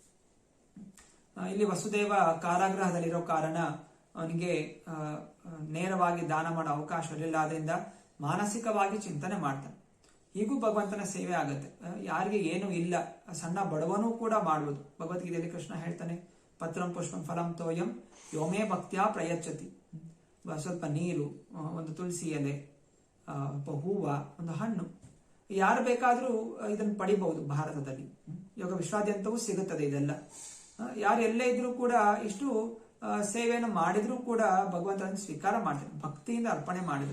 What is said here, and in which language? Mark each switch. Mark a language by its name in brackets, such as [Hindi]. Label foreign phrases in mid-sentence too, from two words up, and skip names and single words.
[Kannada] ಇಲ್ಲಿ ವಸುದೇವ ಕಾರಾಗೃಹದಲ್ಲಿರೋ ಕಾರಣ ಅವನಿಗೆ ನೇರವಾಗಿ ದಾನ ಮಾಡೋ ಅವಕಾಶ ಇರಲಿಲ್ಲ. ಆದ್ರಿಂದ ಮಾನಸಿಕವಾಗಿ ಚಿಂತನೆ ಮಾಡ್ತಾನೆ. ಹೀಗೂ ಭಗವಂತನ ಸೇವೆ ಆಗುತ್ತೆ. ಯಾರಿಗೆ ಏನು ಇಲ್ಲ, ಸಣ್ಣ ಬಡವನೂ ಕೂಡ ಮಾಡುವುದು. ಭಗವದ್ಗೀತೆಯಲ್ಲಿ ಕೃಷ್ಣ ಹೇಳ್ತಾನೆ, [Sanskrit] ಪತ್ರಂ ಪುಷ್ಪಂ ಫಲಂ ತೋಯಂ ಯೋಮೇ ಭಕ್ತ್ಯಾ ಪ್ರಯಚ್ಛತಿ. [Kannada] ಸ್ವಲ್ಪ ನೀರು, ಒಂದು ತುಳಸಿ ಎಲೆ, ಹೂವ, ಒಂದು ಹಣ್ಣು, ಯಾರು ಬೇಕಾದ್ರೂ ಇದನ್ನು ಪಡಿಬಹುದು. ಭಾರತದಲ್ಲಿ ಯೋಗ ವಿಶ್ವಾದ್ಯಂತವೂ ಸಿಗುತ್ತದೆ ಇದೆಲ್ಲ. ಯಾರು ಎಲ್ಲೇ ಇದ್ರೂ ಕೂಡ ಇಷ್ಟು ಸೇವೆಯನ್ನು ಮಾಡಿದ್ರೂ ಕೂಡ ಭಗವಂತನ ಸ್ವೀಕಾರ ಮಾಡ್ತಾರೆ, ಭಕ್ತಿಯಿಂದ ಅರ್ಪಣೆ ಮಾಡಿದ್ರು.